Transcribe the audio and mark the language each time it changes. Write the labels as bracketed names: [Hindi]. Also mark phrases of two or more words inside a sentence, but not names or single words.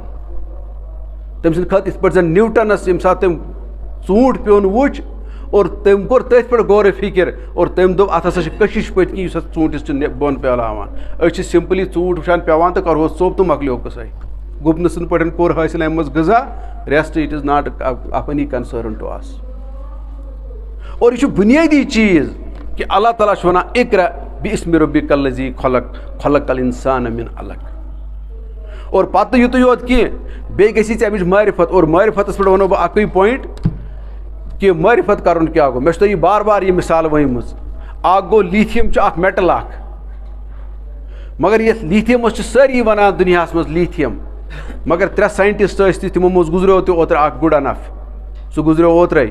[Kashmiri] تٔمۍ سٕنٛدِ خٲطرٕ یِتھ پٲٹھۍ زن نیوٹنس ییٚمہِ ساتہٕ تٔمۍ ژوٗنٛٹھ پیوٚن وٕچھ اور تٔمۍ کوٚر تٔتھۍ پٮ۪ٹھ غورٕ فِکر اور تٔمۍ دوٚپ اَتھ ہسا چھِ کٔشِش پٔتۍ کِنۍ یُس اَتھ ژوٗنٛٹھِس چھُ بۄن پیلاوان. أسۍ چھِ سمپلی ژوٗنٛٹھ وٕچھان پیوان تہٕ کرہوس ژوٚپ تہٕ مۄکلیو قٕصے. گُپنہٕ سٕنٛدۍ پٲٹھۍ کوٚر حٲصِل اَمہِ منٛز غذا [English] rest it is not of any concern to us. [Kashmiri] اور یہِ چھُ بُنیٲدی چیٖز کہِ اللہ تعالیٰ چھُ وَنان [Arabic] اقرا بِاسمِ ربِّکَ الذی خلق خلق الانسان من علق. [Kashmiri] اور پتہٕ یُتُے یوت کینٛہہ بیٚیہِ گژھی ژےٚ اَمِچ معرفت اور معرفتس پٮ۪ٹھ وَنو بہٕ اَکٕے پویِنٹ کہِ معرفت کَرُن کیٛاہ گوٚو. مےٚ چھِ تۄہہِ یہِ بار بار یہِ مِثال ؤنمٕژ. اکھ گوٚو لیٖتھیَم چھُ اکھ میٹل اکھ مگر یتھ لیٖتھیَمس چھِ سٲری وَنان دُنیاہس منٛز لیٖتھیَم مگر 3 ساینٹِسٹ ٲسۍ تہِ تِمو منٛز گُزریو تہِ اوترٕ اکھ [English] good enough [Kashmiri] سُہ گُزریو اوترے.